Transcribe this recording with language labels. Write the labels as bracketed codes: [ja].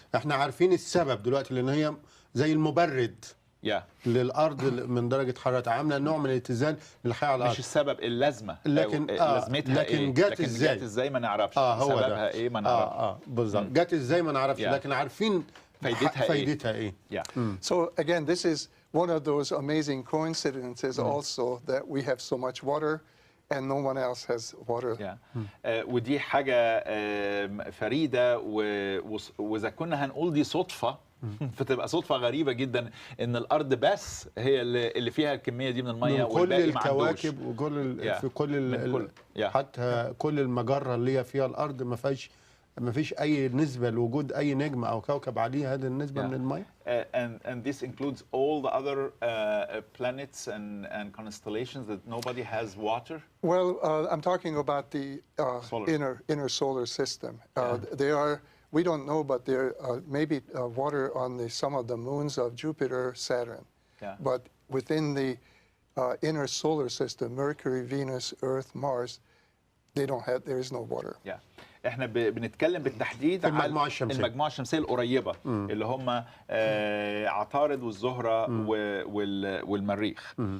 [ar] احنا عارفين السبب دلوقتي، لأن هي زي المبرد للأرض من درجة حرارة، عاملة نوع من الاتزان للحياة على الأرض. مش السبب، اللازمة، لكن لازمتها لكن إيه؟ جت ازاي؟ جت ازاي ما نعرفش. هو سببها ده. ايه ما نعرفش. بالظبط. جت ازاي ما نعرفش، لكن عارفين فايدتها ايه. [en] So again, this is one of those amazing coincidences also that we have so much water and no one else has water. [ar] ودي حاجة فريدة، وإذا كنا هنقول دي صدفة فتبقى صدفة غريبة جدا ان الارض بس هي اللي فيها الكمية دي من المية، والباقي ما عندوش. كل الكواكب وكل في كل حتى كل المجرة اللي هي فيها الارض ما فيش اي نسبة لوجود اي نجم او كوكب عليه هذه النسبة من المية. [en] And this includes all the other planets and constellations that nobody has water. Well, I'm talking about the inner solar system. They are. We don't know, but there maybe water on some of the moons of Jupiter, Saturn. But within the inner solar system, Mercury, Venus, Earth, Mars, there is no water. [ar] احنا بنتكلم بالتحديد على المجموعة الشمسية القريبة، اللي هم عطارد والزهرة والمريخ.